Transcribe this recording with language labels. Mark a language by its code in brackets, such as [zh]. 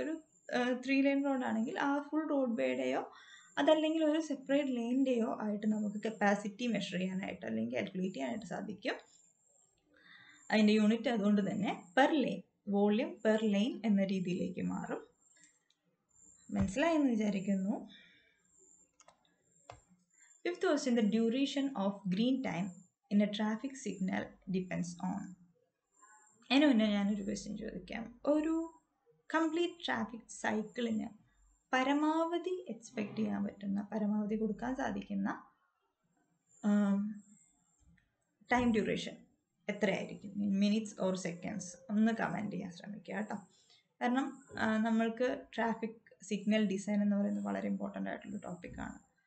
[ml] ഒരു 3 ലൈൻ റോഡാണെങ്കിൽ ആ full road വേയുടെയോ അതല്ലെങ്കിൽ ഒരു സെപ്പറേറ്റ് ലെയിൻ്റെയോ ആയിട്ട് നമുക്ക് കപ്പാസിറ്റി മെഷർ ചെയ്യാനായിട്ട് അല്ലെങ്കിൽ കാൽക്കുലേറ്റ് ചെയ്യാനായിട്ട് സാധിക്കും. അതിൻ്റെ യൂണിറ്റ് അതുകൊണ്ട് തന്നെ per line, volume per line എന്ന രീതിയിലേക്ക് മാറും. മനസ്സിലായെന്ന് വിചാരിക്കുന്നു. [en] 5th question, the duration of green time in a traffic signal depends on. [ml] അതിന് മുന്നേ ഞാനൊരു ക്വസ്റ്റ്യൻ ചോദിക്കാം. ഒരു കംപ്ലീറ്റ് ട്രാഫിക് സൈക്കിളിന് പരമാവധി എക്സ്പെക്റ്റ് ചെയ്യാൻ പറ്റുന്ന, പരമാവധി കൊടുക്കാൻ സാധിക്കുന്ന ടൈം ഡ്യൂറേഷൻ എത്രയായിരിക്കും? [en] Minutes or seconds? [ml] ഒന്ന് കമൻറ്റ് ചെയ്യാൻ ശ്രമിക്കുക കേട്ടോ. കാരണം നമ്മൾക്ക് ട്രാഫിക് സിഗ്നൽ ഡിസൈൻ എന്ന് പറയുന്നത് വളരെ ഇമ്പോർട്ടൻ്റ് ആയിട്ടുള്ള ടോപ്പിക്കാണ്.